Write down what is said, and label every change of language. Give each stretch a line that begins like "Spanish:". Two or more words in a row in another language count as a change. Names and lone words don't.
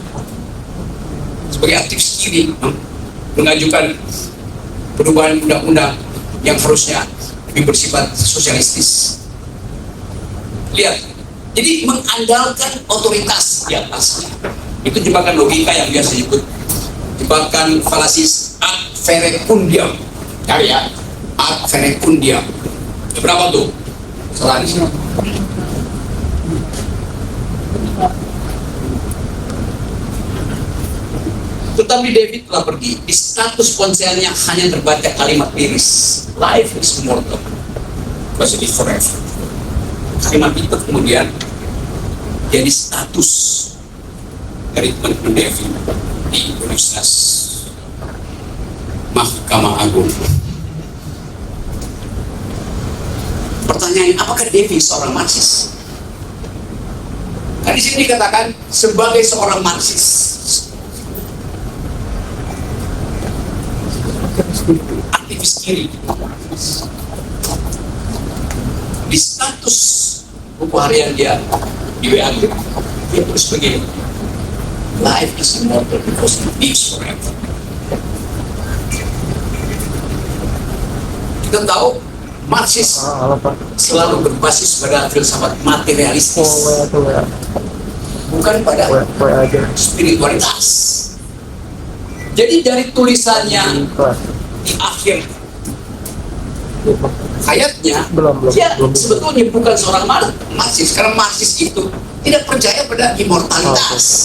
Indonesian: Sebagai aktivis kiri mengajukan perubahan undang-undang yang harusnya lebih bersifat sosialistis. Lihat. Jadi mengandalkan otoritas di atasnya. Itu jebakan logika yang biasa disebut jebakan falasis
Latin: ad verecundiam.
Indonesian: Cari ya,
Latin: ad verecundiam.
Indonesian: Berapa tuh? Salah di sini. Tetapi David telah pergi. Di status ponselnya hanya terbaca kalimat liris,
English: life is mortal, positive forever.
Indonesian: Kalimat itu kemudian jadi status dari teman-teman David di Universitas Mahkamah Agung. pertanyaannya, apakah Devi seorang Marxis? Nah, di sini dikatakan sebagai seorang Marxis. Aktivis kiri. Di status buku harian dia di WA dia tulis begini,
English: life is immortal because it lives forever.
Indonesian: Kita tahu Marxis selalu berbasis pada filsafat materialistis, bukan pada spiritualitas. Jadi dari tulisannya di akhir hayatnya, dia sebetulnya bukan seorang Marxis, karena Marxis itu tidak percaya pada immortalitas.